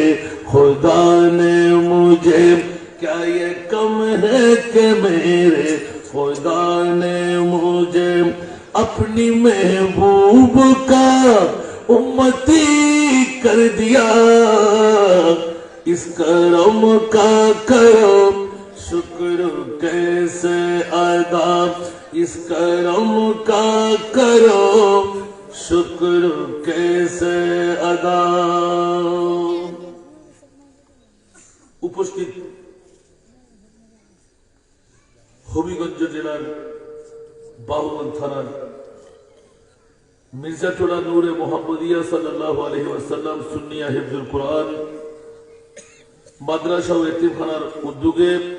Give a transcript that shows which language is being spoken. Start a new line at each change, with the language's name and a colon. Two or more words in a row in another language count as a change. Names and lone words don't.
Urdu: خدا نے مجھے کیا یہ کم ہے کہ میرے خدا نے مجھے اپنی محبوب کا امتی کر دیا اس کرم کا کرم شکر کیسے ادا اس کرم کا کرم شکر کیسے ادا
Bangla: উপস্থিত হবিগঞ্জ জেলার বাহুবন থানার মির্জাটোলা নূরে মোহাম্মদিয়া সাল্লাল্লাহু আলাইহি ওয়াসাল্লাম সুন্নিয়া হিফজুল কোরআন মাদ্রাসা ও এতিমখানার উদ্যোগে